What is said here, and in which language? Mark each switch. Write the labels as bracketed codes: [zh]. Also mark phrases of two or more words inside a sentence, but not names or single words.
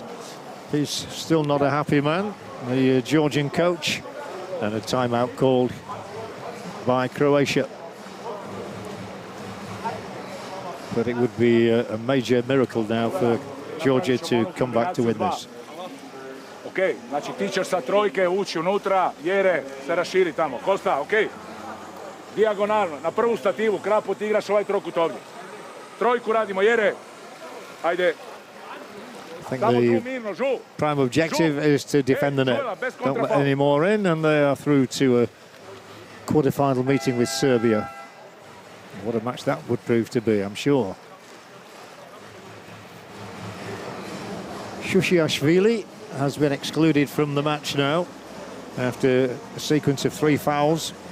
[en] He's still not a happy man, the Georgian coach, and a timeout called by Croatia. But it would be a major miracle now for Georgia to come back to win this. [hr] ok? Znači ti ćeš sa trojke ući unutra, Jere se raširi tamo. Kosta, ok? Dijagonalno, na prvu stativu, Krapo ti igraš ovaj trokut ovdje. Trojku radimo, Jere. Ajde. [en] I think the prime objective is to defend the net. Don't let any more in, and they are through to a quarter-final meeting with Serbia. What a match that would prove to be, I'm sure. Shushiashvili has been excluded from the match now after a sequence of 3 fouls.